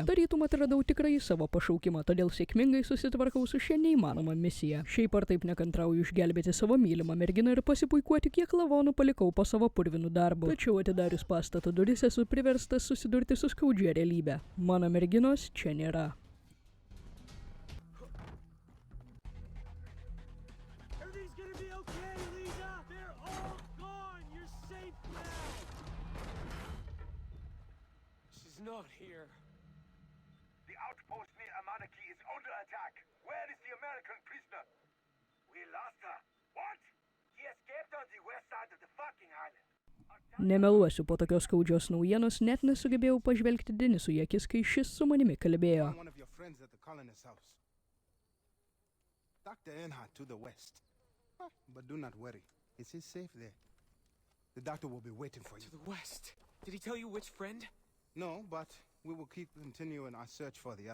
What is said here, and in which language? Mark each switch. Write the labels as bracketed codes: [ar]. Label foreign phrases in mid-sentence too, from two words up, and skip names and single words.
[lt] Tarytum atradau tikrai savo pašaukimą, todėl sėkmingai susitvarkau su šia neįmanoma misija. Šiaip ar taip nekantrauju išgelbėti savo mylimą merginą ir pasipuikuoti, kiek lavonų palikau po savo purvinų darbų. Tačiau atidarius pastato duris esu priverstas susidurti su skaudžia realybė. Mano merginos čia nėra. [en] Everything's gonna be okay, Lisa! They're all gone! You're safe now! She's not here. The outpost near Amanaki is under attack. Where is the American prisoner? We lost her. What? He escaped on the west side of the fucking island. [lt] Nemeluosiu, po tokios skaudžios naujienos net nesugebėjau pažvelgti Denisui į akis, kai šis su manimi kalbėjo. [en] One of your friends at the colonist's house. Dr. Earnhardt to the west. But do not worry. Is he safe there? The doctor will be waiting for To you. the west. Did he tell you which friend? No, but we will keep continuing our search for the others.